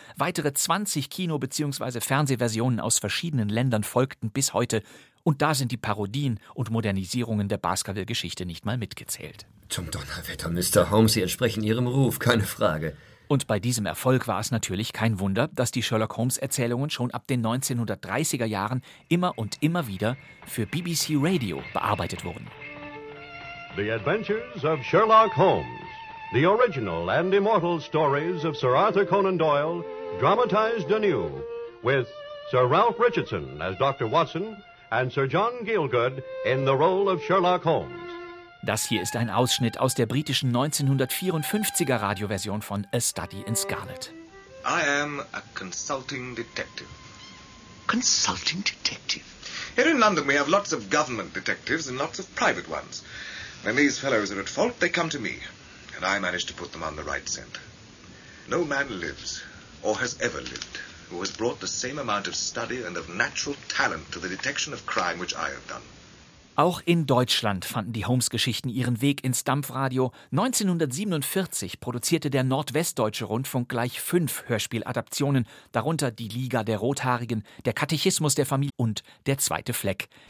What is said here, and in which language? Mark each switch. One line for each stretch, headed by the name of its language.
German: Weitere 20 Kino- bzw. Fernsehversionen aus verschiedenen Ländern folgten bis heute und da sind die Parodien und Modernisierungen der Baskerville-Geschichte nicht mal mitgezählt. Zum Donnerwetter, Mr. Holmes, Sie entsprechen Ihrem Ruf, keine Frage. Und bei diesem Erfolg war es natürlich kein Wunder, dass die Sherlock-Holmes-Erzählungen schon ab den 1930er Jahren immer und immer wieder für BBC Radio bearbeitet wurden.
English: The Adventures of Sherlock Holmes. The original and immortal stories of Sir Arthur Conan Doyle, dramatized anew with Sir Ralph Richardson as Dr. Watson and Sir John Gielgud in the role of Sherlock Holmes.
German: Das hier ist ein Ausschnitt aus der britischen 1954er Radioversion von A Study in Scarlet.
English: I am a consulting detective. Consulting detective? Here in London we have lots of government detectives and lots of private ones. When these fellows are at fault, they come to me. And I manage to put them on the right scent. No man lives, or has ever lived, who has brought the same amount of study and of natural talent to the detection of crime which I have done.
German: Auch in Deutschland fanden die Holmes-Geschichten ihren Weg ins Dampfradio. 1947 produzierte der Nordwestdeutsche Rundfunk gleich 5 Hörspieladaptionen, darunter die Liga der Rothaarigen, der Katechismus der Familie und der zweite Fleck.